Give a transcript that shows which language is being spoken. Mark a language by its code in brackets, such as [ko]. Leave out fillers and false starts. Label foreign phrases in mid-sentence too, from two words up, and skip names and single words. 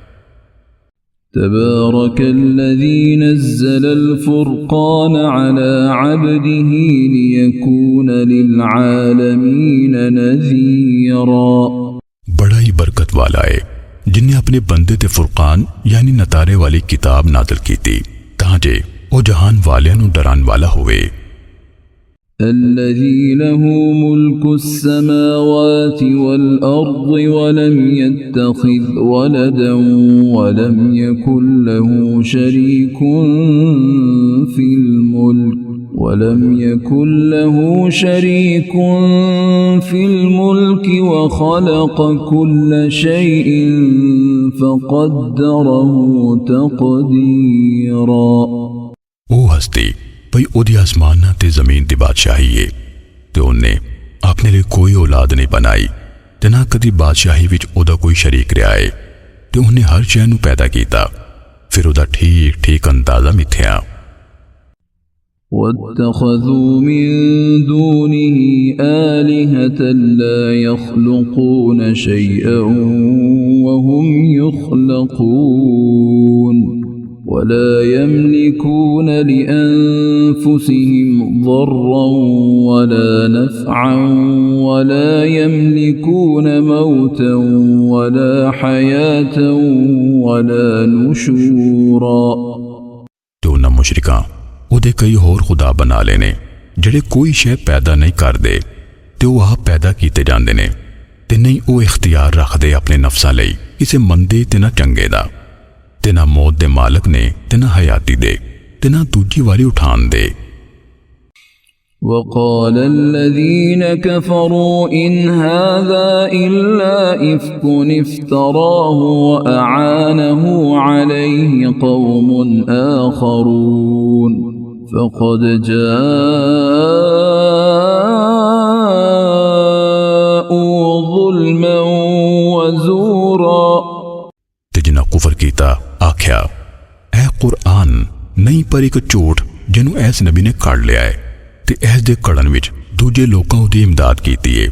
[ar] تبارك الذي نزل الفرقان على عبده ليكون للعالمين نذيرا. [pa] بڑا ہی برکت والا ہے جنہیں اپنے بندے تے فرقان یعنی نتارے والی کتاب نازل کی تھی تاجے او جہان والیاں نو ڈران والا ہووے. [ar] الذي له ملك السماوات والأرض ولم يتخذ ولدا ولم يكن له شريك في الملك وخلق كل شيء فقدره تقديرا. [pa] او ہستی بھئی اودی آسمانا تے زمین دی بادشاہی ہے تے انہیں اپنے لئی کوئی اولاد نہیں بنائی تے نا کدی بادشاہی وچ اودا کوئی شریک رہا ہے تے انہیں ہر شے نو پیدا کیتا پھر اودا ٹھیک ٹھیک اندازہ متھیا. [ar] واتخذوا من دونه آلهة لا يخلقون شيئا وهم يخلقون ولا يملكون لأنفسهم ضرا ولا نفعا ولا يملكون موتا ولا حياة ولا نشورا. [pa] تو نہ مشرکا اودے کئی ہور خدا بنا لینے جیہڑے کوئی شے پیدا نہیں کردے تے وہ آپ پیدا کیتے جاندے نے تے نہیں وہ اختیار رکھدے اپنے نفساں لئی کسے مندے تے نا چنگے دا تے نا موت دے مالک نے تے نا حیاتی دے تے نا دوجی واری اٹھان دے. [ar] وقال الذين كفروا إن هذا إلا إفك افتراه وأعانه عليه قوم آخرون فقد جاءوا ظلما وزورا. [pa] تے جنہاں کفر کیتا آکھیا اے قرآن نہیں پر ایک جھوٹ جنہوں ایس نبی نے کڈھ لیا ہے تے ایس دے کڈھن وچ دوجے لوکاں دی امداد کیتی ہے.